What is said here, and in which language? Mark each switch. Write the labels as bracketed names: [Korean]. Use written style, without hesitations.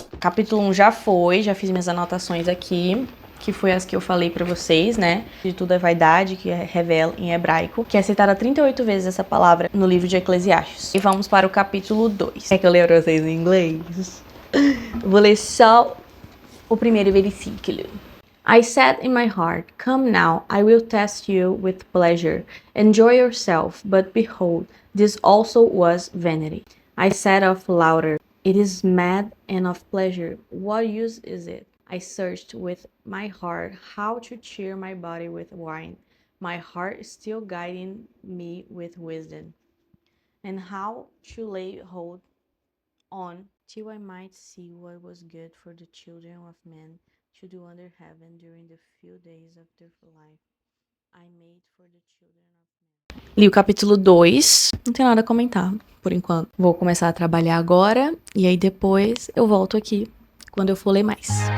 [Portuguese] Capítulo 1 já fiz minhas anotações aqui, que foi as que eu falei pra vocês, né? De tudo é vaidade, que revela em hebraico, que é citada 38 vezes essa palavra no livro de Eclesiastes. E vamos para o capítulo 2. Quer que eu leia pra vocês em inglês? Vou ler só o primeiro versículo. [English] I said in my heart, come now, I will test you with pleasure. Enjoy yourself, but behold, this also was vanity. I said of laughter, it is mad, and of pleasure, what use is it? I searched with my heart how to cheer my body with wine, my heart still guiding me with wisdom, and how to lay hold on till I might see what was good for the children of men to do under heaven during the few days of their life I made for the children of men. [Portuguese] Li o capítulo 2, não tem nada a comentar por enquanto. Vou começar a trabalhar agora e aí depois eu volto aqui quando eu for ler mais.